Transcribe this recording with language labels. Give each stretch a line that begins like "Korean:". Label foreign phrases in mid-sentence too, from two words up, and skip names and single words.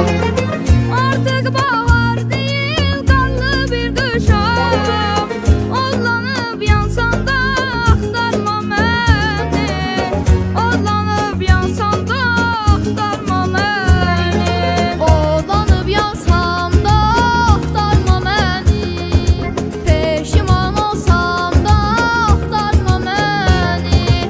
Turkish: Artık bahar değil, kanlı bir kışam.
Azerbaijani: Odlanıp yansan da axtarma məni, odlanıp yansan da axtarma məni. Odlanıp yansam da axtarma məni, peşiman olsam da axtarma məni.